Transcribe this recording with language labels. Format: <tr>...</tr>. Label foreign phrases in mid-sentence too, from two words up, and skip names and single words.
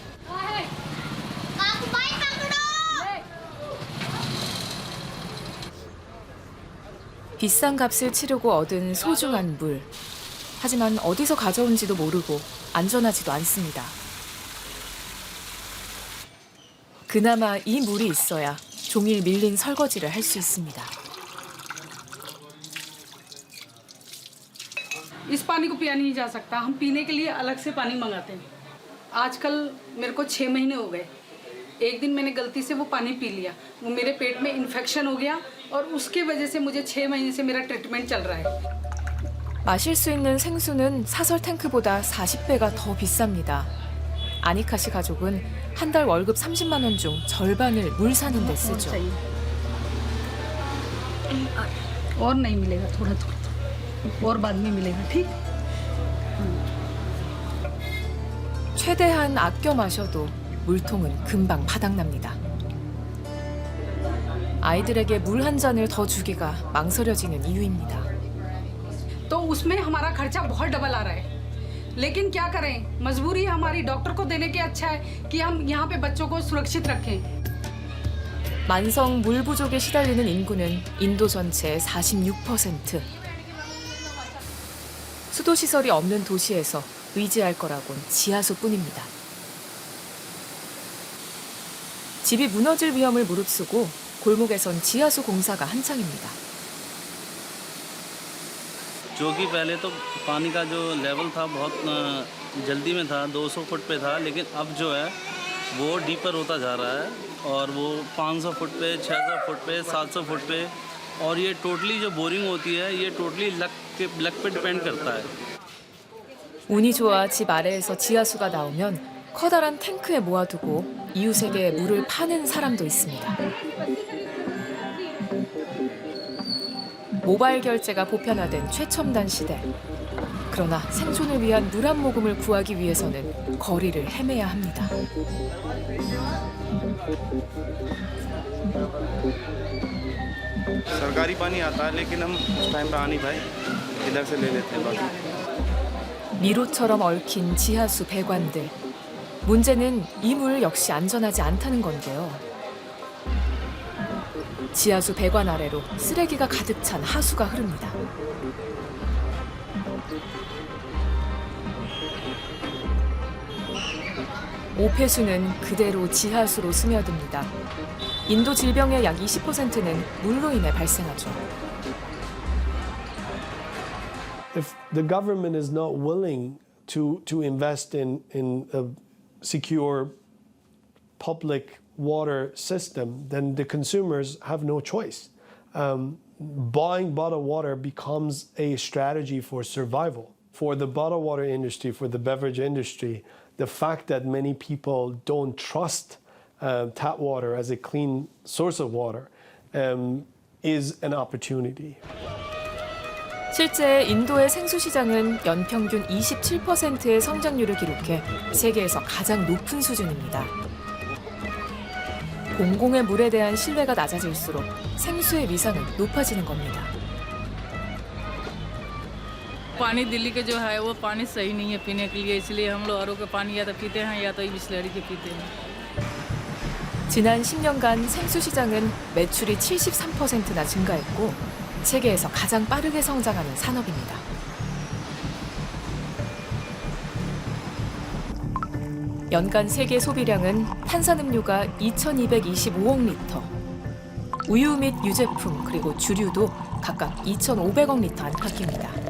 <ko>비싼 값을 치르고 얻은 소중한 물. 하지만 어디서 가져온지도 모르고 안전하지도 않습니다. 그나마 이 물이 있어야 종일 밀린 설거지를 할 수 있습니다.</ko> <hi>इस पानी को पिया नहीं जा सकता। हम पीने के लिए अलग से पानी मंगाते हैं। आजकल मेरे को 6 महीने हो गए। एक दिन मैंने गलती से वो पानी पी लिया। वो मेरे पेट में इन्फेक्शन हो गया और उसके वजह से मुझे 6 महीने से मेरा ट्रीटमेंट चल रहा है।</hi> <ko>마실 수 있는 생수는 사설 탱크보다 40배가 더 비쌉니다. 아니카 씨 가족은 한 달 월급 30만 원 중 절반을 물 사는 데 쓰죠.</ko> <hi>और नहीं मिलेगा थोड़ा थोड़ा और बाद में मिलेगा ठीक?</hi> <ko>최대한 아껴 마셔도 물통은 금방 바닥납니다. 아이들에게 물 한 잔을 더 주기가 망설여지는 이유입니다.</ko> <hi>तो उसमें हमारा खर्चा बहुत डबल आ रहा है। लेकिन क्या करें, मजबूरी हमारी डॉक्टर को देने के अच्छा है कि हम यहाँ पे बच्चों को सुरक्षित रखें।</hi> <ko>만성 물 부족에 시달리는 인구는 인도 전체의 46%. 수도 시설이 없는 도시에서 의지할 거라곤 지하수뿐입니다. 집이 무너질 위험을 무릅쓰고 골목에선 지하수 공사가 한창입니다.</ko> <hi>जो कि पहले तो पानी का जो लेवल था बहुत जल्दी में था 200 फुट पे था, लेकिन अब जो है वो डीपर होता जा रहा है और वो 500 फुट पे, 600 फुट पे, 700 फुट पे, और ये टोटली जो बोरिंग होती है ये टोटली लक पे डिपेंड करता है।</hi> <ko>운이 좋아 집 아래에서 지하수가 나오면 커다란 탱크에 모아두고 이웃에게 물을 파는 사람도 있습니다. 모바일 결제가 보편화된 최첨단 시대. 그러나 생존을 위한 물 한 모금을 구하기 위해서는 거리를 헤매야 합니다.</ko> <hi>सरकारी पानी आता है लेकिन हम उस टाइम पे आ नहीं पाए इधर से ले लेते हैं बाकी</hi> <ko>미로처럼 얽힌 지하수 배관들. 문제는 이 물 역시 안전하지 않다는 건데요. 지하수 배관 아래로 쓰레기가 가득 찬 하수가 흐릅니다. 오폐수는 그대로 지하수로 스며듭니다. 인도 질병의 약 20%는 물로 인해 발생하죠.</ko> <en>If the government is not willing to invest in a secure public water system, then the consumers have no choice. Buying bottled water becomes a strategy for survival. For the bottled water industry, for the beverage industry, the fact that many people don't trust tap water as a clean source of water is an opportunity.</en> <ko>실제 인도의 생수 시장은 연평균 27%의 성장률을 기록해 세계에서 가장 높은 수준입니다. 공공의 물에 대한 신뢰가 낮아질수록 생수의 위상은 높아지는 겁니다.</ko> <hi>पानी दिल्ली के जो है वो पानी सही नहीं है पीने के लिए, इसलिए हम लोग आरओ का पानी या तो पीते हैं या तो बिसलेरी के पीते हैं.</hi> <ko>지난 10년간 생수 시장은 매출이 73%나 증가했고 세계에서 가장 빠르게 성장하는 산업입니다. 연간 세계 소비량은 탄산음료가 2,225억 리터, 우유 및 유제품 그리고 주류도 각각 2,500억 리터 안팎입니다.</ko>